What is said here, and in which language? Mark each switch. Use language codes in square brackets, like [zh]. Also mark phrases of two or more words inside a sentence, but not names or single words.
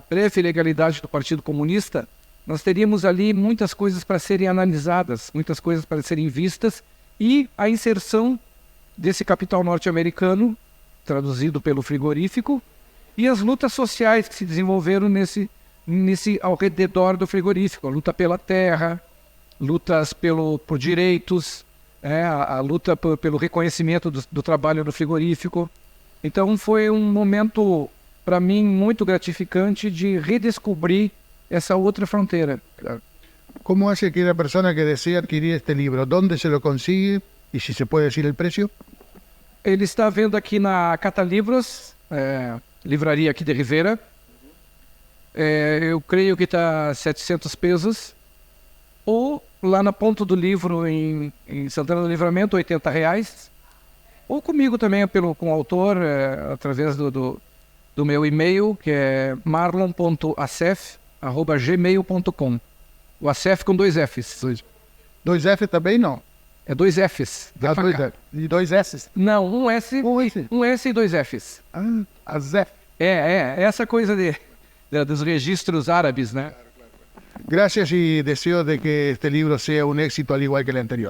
[pt] breve legalidade do Partido Comunista, nós teríamos ali muitas coisas para serem analisadas, muitas coisas para serem vistas, e a inserção desse capital norte-americano, traduzido pelo frigorífico, e as lutas sociais que se desenvolveram ao redor do frigorífico, a luta pela terra, lutas por direitos, a luta pelo reconhecimento do trabalho no frigorífico. Então foi um momento, para mim, muito gratificante de redescobrir essa outra fronteira. [es] ¿Cómo hace que la persona que desea adquirir este libro, dónde se lo consigue y si se puede decir el precio? [pt] Ele está vendo aqui na Catalivros, livraria aqui de Rivera. Eu creio que está 700 pesos. Ou lá na Ponto do Livro, em Santana do Livramento, R$80. Ou comigo também, com o autor, através do meu e-mail, que é marlon.acef@gmail.com. O Acef com 2 Fs. 2 F também não? É 2 Fs. E 2 S? Não, um S. Um S e 2 Fs. Ah, Azef. Essa coisa dos registros árabes, né? [es] Gracias y deseo de que este libro sea un éxito al igual que el anterior.